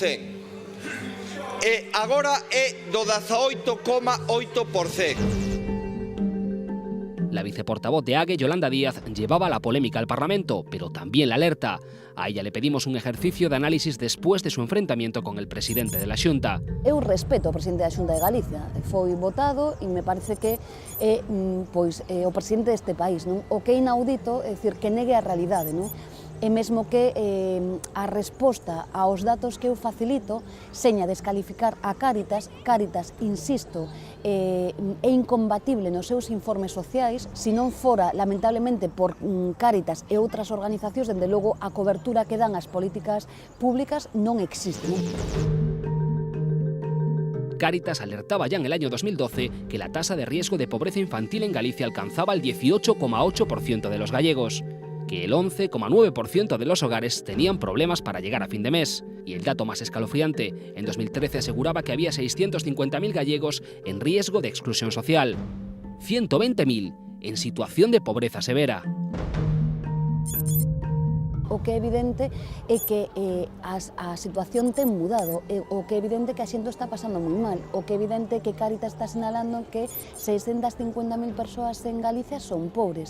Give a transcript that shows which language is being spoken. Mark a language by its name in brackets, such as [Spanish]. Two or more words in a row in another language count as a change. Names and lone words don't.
[Galician] E agora é do 18,8%. [Spanish] La viceportavoz de AGE, Yolanda Díaz, llevaba la polémica al Parlamento, pero también la alerta. A ella le pedimos un ejercicio de análisis después de su enfrentamiento con el presidente de la Xunta. [Galician] Eu respeto ao presidente da Xunta de Galicia, foi votado e me parece que é o presidente deste país, non? O que é inaudito é dicir que negue a realidade, non? E mesmo que a resposta aos datos que eu facilito seña descalificar a Cáritas. Cáritas, insisto, é incombatible nos seus informes sociais. Se non fora, lamentablemente, por Cáritas e outras organizacións, dende logo, a cobertura que dan as políticas públicas non existe. [Spanish] Cáritas alertaba ya en el año 2012 que la tasa de riesgo de pobreza infantil en Galicia alcanzaba el 18,8% de los gallegos, que el 11,9% de los hogares tenían problemas para llegar a fin de mes. Y el dato más escalofriante, en 2013 aseguraba que había 650.000 gallegos en riesgo de exclusión social, 120.000 en situación de pobreza severa. [Galician] O que é evidente é que a situación ten mudado, o que é evidente que a xente está pasando moi mal, o que é evidente que Cáritas está sinalando que 650.000 persoas en Galicia son pobres.